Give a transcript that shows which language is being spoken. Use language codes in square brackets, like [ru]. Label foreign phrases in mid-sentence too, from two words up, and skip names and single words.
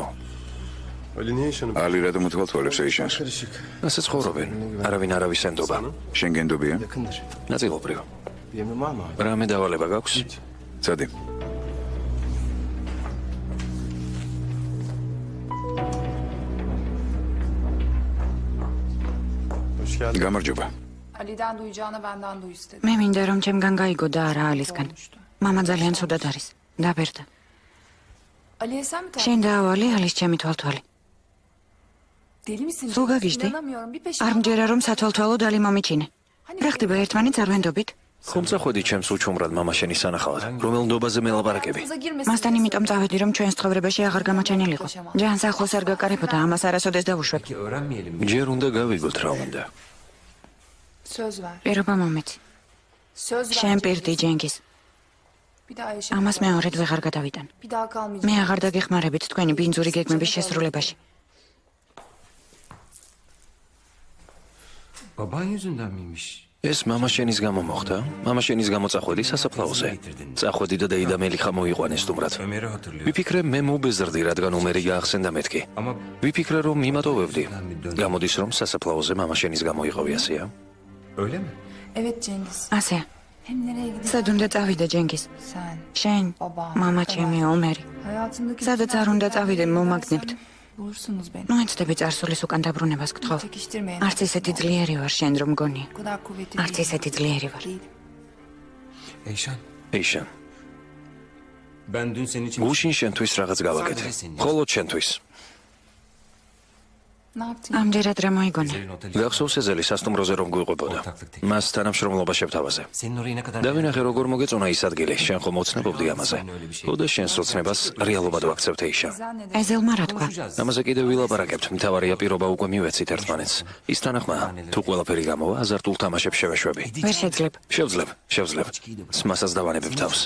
[tr] Ali niye yaşanıp... [ka] ალი რატომ უთვალთვალებს ეიშანს? [tr] Karışık. [ka] ასე ცხოვრობენ. არავინ არავის ენდობა. შენ გენდობია? [tr] Yakındır. [ka] ნაწილობრივ. [tr] Bir emrin var mı abi? [ka] რამე დავალება გაქვს? წადი. [tr] geldin. [ka] გამარჯობა. [tr] Ali'den duyacağına benden duy istedim. [ka] მე მინდა რომ ჩემგან გაიგო და არა ალისგან. მამა ძალიან ცუდად არის. დაბერდა. [tr] Ali'ye sen mi [ka] შენ დაავალი ალის ჩემი თვალთვალი. [tr] Deli misin? [ka] სულ გაგიჟდი? [tr] İnanamıyorum. Bir peşin. [ka] არ მჯერა რომ სათვალთვალო დალი მომიჩინე. რა ხდება ერთმანეთს არ ვენდობით? ხომ წახვედი ჩემს უჩუმრად მამა შენი სანახავად. რომელ ნდობაზე მელაპარაკები? მასთან იმიტომ წავედი რომ ჩვენს ცხოვრებაში აღარ გამოჩენილიყო. ჯანს ახლოს არ გაკარებოდა, ამას არასოდეს დავუშვებ. ჯერ უნდა გავიგოთ რა უნდა. [tr] Söz ver. [ka] პირობა მომეცი. [tr] Söz ver. [ka] შენ პირდი ჯენგის. [tr] Bir daha yaşamayacağım. [ka] ამას მეორედ ვეღარ გადავიტან. [tr] Bir daha [ka] მე [tr] kalmayacağım. [ka] აღარ დაგეხმარებით თქვენი ბინძური გეგმების შესრულებაში. [tr] Baban yüzünden miymiş? [ka] ეს მამა შენის გამო მოხდა? მამა შენის გამო წახვედი სასაფლაოზე. წახვედი და დეიდა მელიხა მოიყვანეს სტუმრად. Ömer'i hatırlıyor. ვიფიქრე მე მობეზრდი, რადგან უმერი გაახსენდა მეთქი. [tr] Ama [ka] ვიფიქრე რომ მიმატოვებდი. გამოდის რომ სასაფლაოზე მამა შენის გამო იყავი ასეა? [tr] öyle mi? Evet Cengiz. [ka] ასეა. [tr] Hem nereye gideceksin? [ka] სად უნდა წავიდე ჯენგის? [tr] Sen. [ka] შენ, [tr] Baba. [ka] მამა ჩემი ომერი. [tr] Hayatımdaki [ka] სადაც არ უნდა წავიდე მომაგნებთ. [tr] Bulursunuz beni. [ka] ნუ ეცდები წარსულის უკან დაბრუნებას გთხოვ. [tr] Çekiştirmeyin. [ka] არც ისეთი ძლიერი ვარ შენ რომ გონი. [tr] Bu kadar kuvvetli [ka] არც [tr] değilim. [ka] ისეთი ძლიერი ვარ. [tr] Değilim. Eyşan, [ka] ეიშან, [tr] ben dün senin için... [ka] გუშინ შენთვის რაღაც გავაკეთე. მხოლოდ შენთვის. Ne yaptın? ამდენად რა მოიგონა? [tr] Senin oteli... [ka] გახსოვს ეზელი სასტუმროზე რომ გვიყვებოდა. მას თანამშრომლობა შევთავაზე. [tr] Senin orayı ne kadar... [ka] დავინახე როგორ მოგეწონა ის ადგილი. შენ ხომ ოცნებობდი ამაზე. ხოდა შენს ოცნებას რეალობად ვაქცევთ ეიშან. ეზელმა რა თქვა? ამაზე კიდევ ვილაპარაკებთ. მთავარია პირობა უკვე მივეცით ერთმანეთს. ის თანახმაა. თუ ყველაფერი გამოვა, აზარტულ თამაშებს შევეშვები. ვერ შეძლებ. შევძლებ. სმასაც დავანებებ თავს.